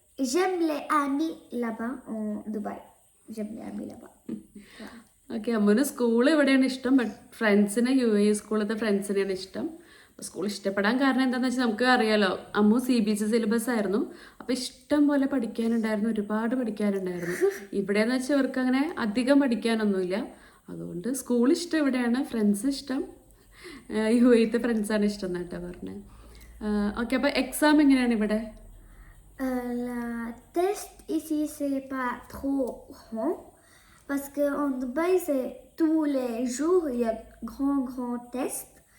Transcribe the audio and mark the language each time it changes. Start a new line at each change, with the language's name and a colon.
French: J'aime les amis là-bas en Dubaï. J'aime les amis là-bas.
Malayalam: Okay, അമ്മുന് school ഇവിടെയാണ് ഇഷ്ടം, but ഫ്രണ്ട്സിനെ UAE സ്കൂളിലത്തെ ഫ്രണ്ട്സിനെയാണ് ഇഷ്ടം. School ഇഷ്ടപ്പെടാൻ കാരണം എന്താണെന്ന് വെച്ചാൽ നമുക്ക് അറിയാലോ, അമ്മു CBSE സിലബസ് ആയിരുന്നു. അപ്പോൾ ഇഷ്ടം പോലെ പഠിക്കാനുണ്ടായിരുന്നു, ഒരുപാട് പഠിക്കാനുണ്ടായിരുന്നു. ഇവിടെയെന്ന് വെച്ചാൽ ഇവർക്ക് അങ്ങനെ അധികം പഠിക്കാനൊന്നുമില്ല. അതുകൊണ്ട് സ്കൂൾ ഇഷ്ടം ഇവിടെയാണ്, ഫ്രണ്ട്സ് ഇഷ്ടം UAE ഫ്രണ്ട്സാണ് ഇഷ്ടം എന്നാട്ടോ പറഞ്ഞത്. ഓക്കെ, അപ്പോൾ എക്സാം എങ്ങനെയാണ് ഇവിടെ?
French: La test ici, c'est pas trop grand. Parce qu'en Dubaï, c'est tous les jours, il y a grand test.